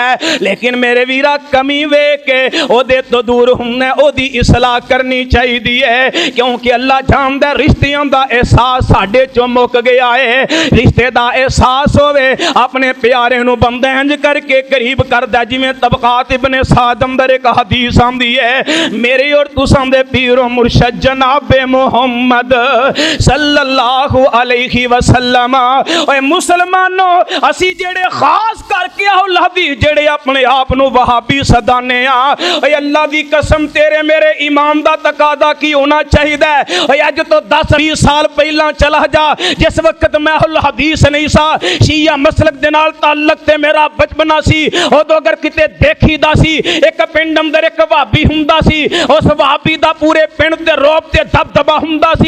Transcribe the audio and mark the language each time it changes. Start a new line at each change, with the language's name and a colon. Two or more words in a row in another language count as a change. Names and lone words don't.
Punjabi: لیکن میرے ویرا کمی ویکھ کے اوہدے توں دور ہونا، اوہدی اصلاح کرنی چاہیے ہے، کیونکہ اللہ جاندا رشتیاں دا احساس ساڈے چوں مک گیا ہے. رشتے دا احساس ہووے اپنے پیارے نوں بندے انج کر کے قریب کردا جویں طبقات ابن سعد اندر اک حدیث آندی ہے، میرے اور تساں دے پیر اور مرشد جنابِ محمد
Arabic: صلى الله عليه وسلم.
Punjabi: اوئے مسلمانو، اسی جیہڑے خاص کر کے اللہ دی جیہڑے اپنے آپ نوں وہابی سدانے آ، اوئے اللہ دی قسم تیرے میرے ایمان دا تقاضا کی ہونا چاہیے. اوئے اج توں 10-20 سال پہلا چلا جا، جس وقت میں اہل حدیث نہیں سا، شیعہ مسلک دے نال تعلق تے میرا بچپنا سی، اودوں اگر کتے دیکھی دا سی اک پنڈ اندر اک وہابی ہندا سی، اس وہابی دا پورے پنڈ تے رعب تے دبدبہ ہندا سی.